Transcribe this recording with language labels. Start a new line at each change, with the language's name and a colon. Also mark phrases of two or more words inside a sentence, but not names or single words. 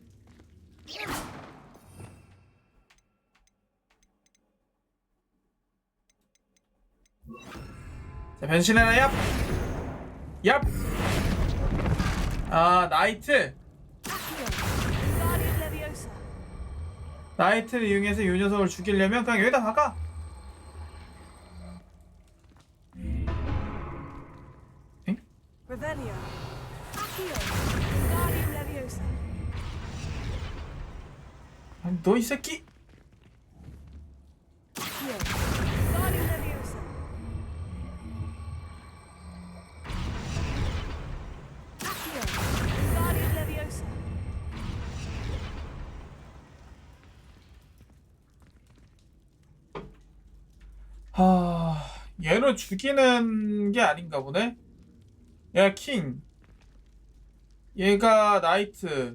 Korean: 자, 변신해라. 얍. 아, 나이트. 나이트를 이용해서 이 녀석을 죽이려면 그냥 여기다 박아.
English: Revelio. Accio. Guardian Leviosa.
Korean: 아니, 너 이 새끼.
English: Accio. Guardian Leviosa. Accio. Guardian Leviosa.
Korean: 얘를 죽이는 게 아닌가 보네. 얘가 킹, 얘가 나이트.